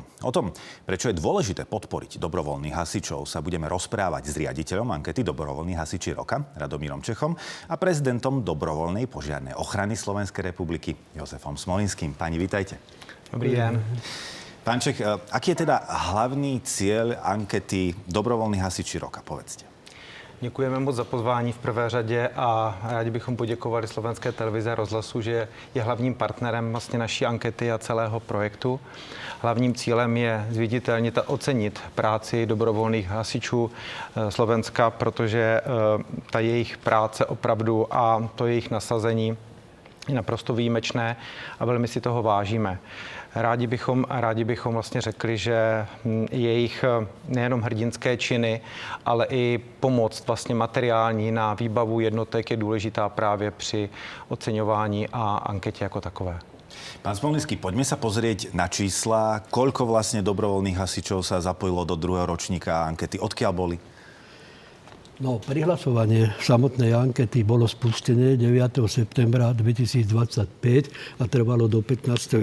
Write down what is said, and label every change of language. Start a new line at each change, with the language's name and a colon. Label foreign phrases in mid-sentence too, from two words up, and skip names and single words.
Slovak: O tom, prečo je dôležité podporiť dobrovoľných hasičov, sa budeme rozprávať s riaditeľom ankety Dobrovoľní hasiči roka, Radomírom Čechom, a prezidentom Dobrovoľnej požiarnej ochrany Slovenskej republiky, Jozefom Smolinským. Pani, vítajte. Dobrý deň. Pán Čech, aký je teda hlavní cieľ ankety Dobrovolných hasiči roka? Povedzte.
Czech: Děkujeme moc za pozvání v prvé řadě a rádi bychom poděkovali Slovenské televize a rozhlasu, že je hlavním partnerem vlastně naší ankety a celého projektu. Hlavním cílem je zviditelnit a ocenit práci dobrovolných hasičů Slovenska, protože ta jejich práce opravdu a to jejich nasazení je naprosto výjimečné a velmi si toho vážíme. Rádi bychom vlastně řekli, že jejich nejenom hrdinské činy, ale i pomoc vlastně materiální na výbavu jednotek je důležitá právě při oceňování a anketě jako takové.
Slovak: Pán Smolnický, poďme sa pozrieť na čísla. Koľko vlastne dobrovoľných hasičov sa zapojilo do druhého ročníka ankety? Odkiaľ boli? No, prihlasovanie samotnej ankety bolo spustené 9. septembra 2025 a trvalo do 15.